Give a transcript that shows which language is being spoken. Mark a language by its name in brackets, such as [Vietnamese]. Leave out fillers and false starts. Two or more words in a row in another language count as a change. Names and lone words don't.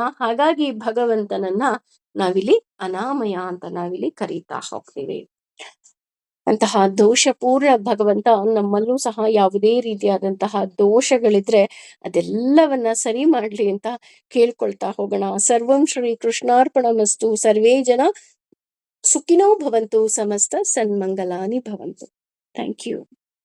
[Kannada] ಹಾಗಾಗಿ ಭಗವಂತನನ್ನ ನಾವಿಲ್ಲಿ ಅನಾಮಯ ಅಂತ ನಾವಿಲ್ಲಿ ಕರೀತಾ ಹೋಗ್ತೀವಿ. ಅಂತಹ ದೋಷಪೂರ್ಣ ಭಗವಂತ ನಮ್ಮಲ್ಲೂ ಸಹ ಯಾವುದೇ ರೀತಿಯಾದಂತಹ ದೋಷಗಳಿದ್ರೆ ಅದೆಲ್ಲವನ್ನ ಸರಿ ಮಾಡ್ಲಿ ಅಂತ ಕೇಳ್ಕೊಳ್ತಾ ಹೋಗೋಣ. [Sanskrit] ಸರ್ವಂ ಶ್ರೀ ಕೃಷ್ಣಾರ್ಪಣಮಸ್ತು. ಸರ್ವೇ ಜನ ಸುಖಿನೋ ಭವಂತು. ಸಮಸ್ತ ಸನ್ಮಂಗಲಾನಿ ಭವಂತು. [English] thank you.